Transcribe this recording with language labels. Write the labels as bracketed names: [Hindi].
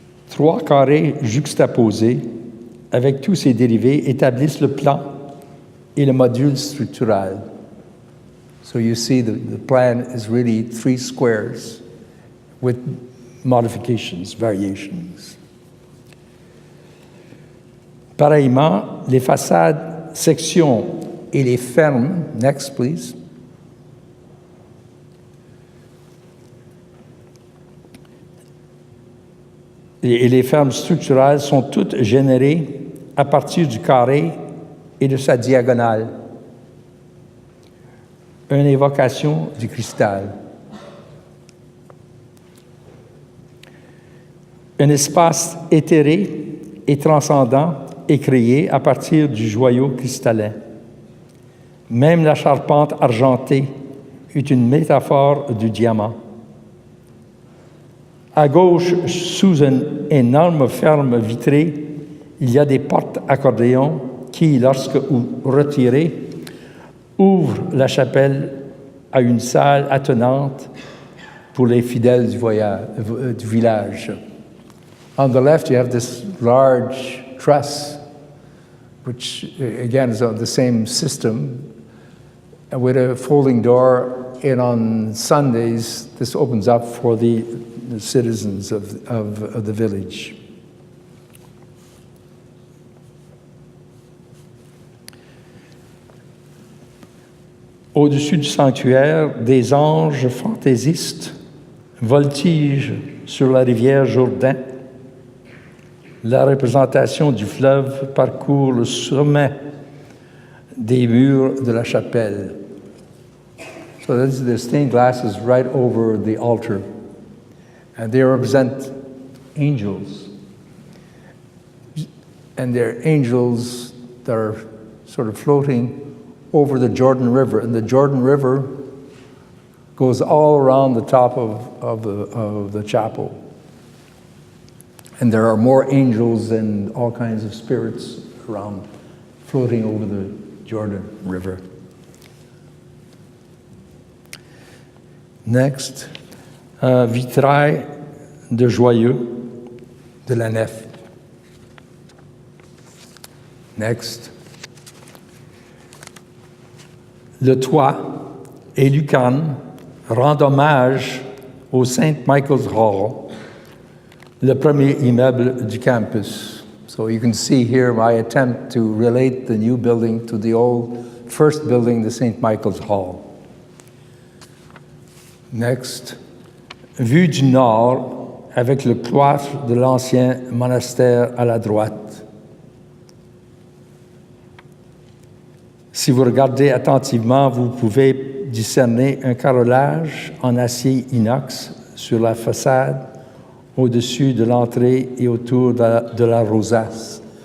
[French] 3 carrés juxtaposés avec tous ses dérivés établissent le plan et le module structural. [English] So you see the plan is really 3 squares with modifications, variations. [French] Pareillement, les façades, sections et les fermes, [English] next please, [French] et les fermes structurales sont toutes générées à partir du carré et de sa diagonale. Une évocation du cristal. Un espace éthéré et transcendant est créé à partir du joyau cristallin. Même la charpente argentée est une métaphore du diamant. À gauche, sous une énorme ferme vitrée, il y a des portes accordéons qui, lorsque retirées, ouvrent la chapelle à une salle attenante pour les fidèles du village. [English] On the left, you have this large truss, which again is on the same system, with a folding door. And on Sundays, this opens up for the citizens of the village. [French] Au-dessus du sanctuaire, des anges fantaisistes voltigent sur la rivière Jourdain. La représentation du fleuve parcourt le sommet des murs de la chapelle. [English] So the stained glass is right over the altar. And they represent angels. And they're angels that are sort of floating over the Jordan River. And the Jordan River goes all around the top of the chapel. And there are more angels and all kinds of spirits around, floating over the Jordan River. [French] Next, vitrail de joyeux de la nef. [English] Next. [French] Le toit et lucarne rendent hommage au St. Michael's Hall, le premier immeuble du campus. [English] So you can see here my attempt to relate the new building to the old first building, the St. Michael's Hall. Next. [French] Vue du nord avec le cloître de l'ancien monastère à la droite. Si vous regardez attentivement, vous pouvez discerner un carrelage en acier inox sur la façade, au-dessus de l'entrée et autour de la rosace.